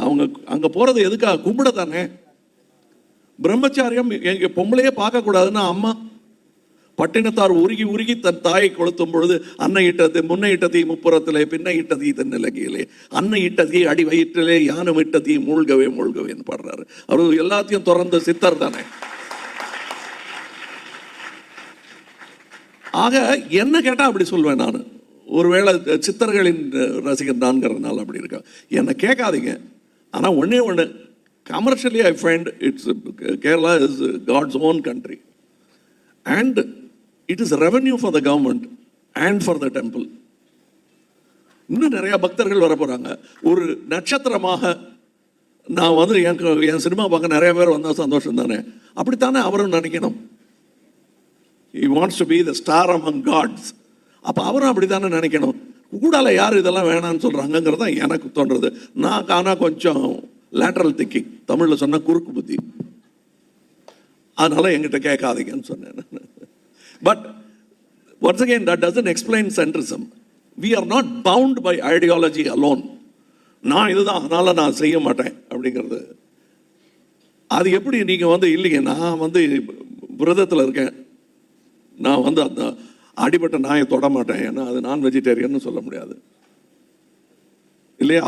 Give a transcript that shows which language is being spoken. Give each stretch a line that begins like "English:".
Tamil: அவங்க அங்கே போகிறது எதுக்காக? கும்பிட தானே. பிரம்மச்சாரியம் எங்க பொம்பளையே பார்க்கக்கூடாதுன்னா அம்மா பட்டினத்தார் உருகி உருகி தன் தாயை கொளுத்தும் பொழுது அன்னை இட்டது முன்னை இட்டதி முப்புறத்திலே பின்னை இட்டதி தென்னிலகையிலே அன்னை இட்டதி அடி வயிற்றிலே யானம் இட்டதி மூழ்கவே மூழ்கவேன்னு பாடுறாரு. அவர் எல்லாத்தையும் திறந்த சித்தர் தானே. ஆக என்ன கேட்டால் அப்படி சொல்வேன் நான். ஒருவேளை சித்தர்களின் ரசிகர் நான்கிறதுனால அப்படி இருக்கா என்னை கேட்காதீங்க. ஆனால் ஒன்றே ஒன்று,
English: commercially I find Kerala is God's own country and it is revenue for the government and for the temple.
Tamil: இன்னும் நிறைய பக்தர்கள் வர போறாங்க. ஒரு நட்சத்திரமாக நான் வந்து என் சினிமா பார்க்க நிறைய பேர் வந்தால் சந்தோஷம் தானே. அப்படித்தானே அவரும் நினைக்கணும்.
English: He wants to be the star among gods.
Tamil: அப்போ அவரும் அப்படி தானே நினைக்கணும். கூடால யார் இதெல்லாம் வேணான்னு சொல்கிறாங்கிறது தான் எனக்கு தோன்றது. நான் ஆனால் கொஞ்சம் லேட்டரல் திங்கிங், தமிழில் சொன்ன குறுக்கு புத்தி, அதனால என்கிட்ட கேட்காதீங்கன்னு சொன்னேன்.
English: But once again that doesn't explain centrism. We are not bound by ideology alone.
Tamil: நான் இதுதான் அதனால நான் செய்ய மாட்டேன் அப்படிங்கிறது அது எப்படி? நீங்கள் வந்து இல்லைங்க நான் வந்து விரதத்தில் இருக்கேன், நான் வந்து அந்த அடிபட்ட நாயை தொட மாட்டேன் ஏன்னா அது நான் வெஜிடேரியன்னு சொல்ல முடியாது இல்லையா?